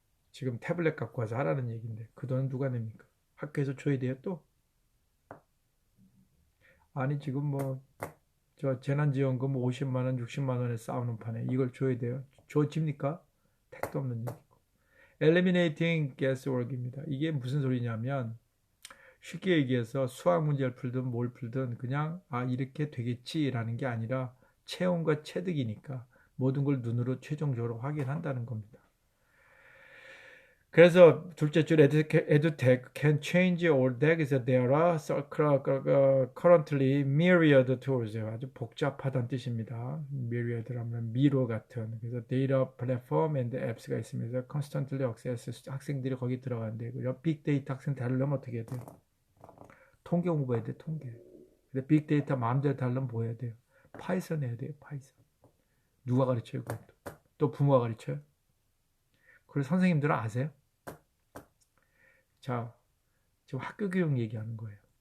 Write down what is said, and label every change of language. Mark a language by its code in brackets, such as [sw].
[ko] 지금 태블릿 갖고 와서 하라는 얘기인데 그 돈은 누가 냅니까? 학교에서 줘야 돼요 또? 아니 지금 저 재난지원금 50만 원, 60만 원에 싸우는 판에 이걸 줘야 돼요? 줘집니까? 택도 없는 얘기고. [en] Eliminating guesswork입니다. [ko] 이게 무슨 소리냐면 쉽게 얘기해서 수학 문제를 풀든 뭘 풀든 그냥 이렇게 되겠지라는 게 아니라 체험과 체득이니까 모든 걸 눈으로 최종적으로 확인한다는 겁니다. 그래서 둘째 줄 [en] edutech can change all that. [ko] 그래서 [en] there are currently myriad tools. [ko] 아주 복잡하다는 뜻입니다. myriad라면 미로 같은. 그래서 [en] data platform and apps가 있습니다. constantly access. [ko] 학생들이 거기 들어간대. 그리고 빅데이터 학생 다루려면 어떻게 해야 돼요? 통계 공부해야 돼, 통계. 근데 빅데이터 마음대로 다루려면 뭐 해야 돼요? 파이썬 해야 돼요, 파이썬. 누가 가르쳐요, 그것도? 또 부모가 가르쳐요? 그리고 선생님들은 아세요? 자, 지금 학교 교육 얘기하는 거예요.